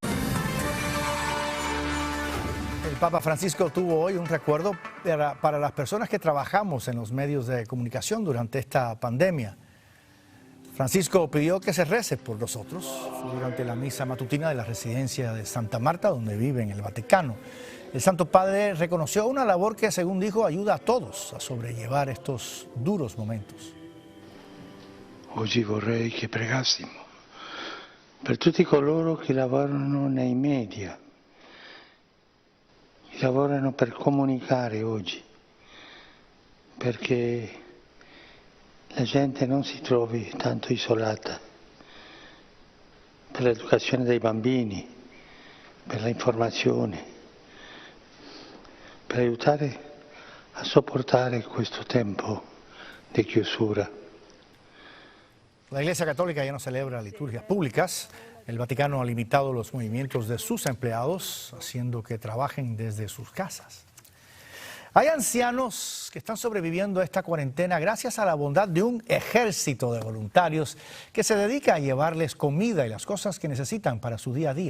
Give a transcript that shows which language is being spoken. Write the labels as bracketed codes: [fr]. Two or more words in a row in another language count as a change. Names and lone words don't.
[es] El Papa Francisco tuvo hoy un recuerdo para las personas que trabajamos en los medios de comunicación durante esta pandemia. Francisco pidió que se rece por nosotros durante la misa matutina de la residencia de Santa Marta, donde vive en el Vaticano. El Santo Padre reconoció una labor que, según dijo, ayuda a todos a sobrellevar estos duros momentos. [it] Oggi vorrei che pregassimo per tutti coloro che lavorano nei media, che lavorano per comunicare oggi, perché la gente non si trovi tanto isolata, per l'educazione dei bambini, per l'informazione, per aiutare a sopportare questo tempo di chiusura. [es] La Iglesia Católica ya no celebra liturgias públicas. El Vaticano ha limitado los movimientos de sus empleados, haciendo que trabajen desde sus casas. Hay ancianos que están sobreviviendo a esta cuarentena gracias a la bondad de un ejército de voluntarios que se dedica a llevarles comida y las cosas que necesitan para su día a día.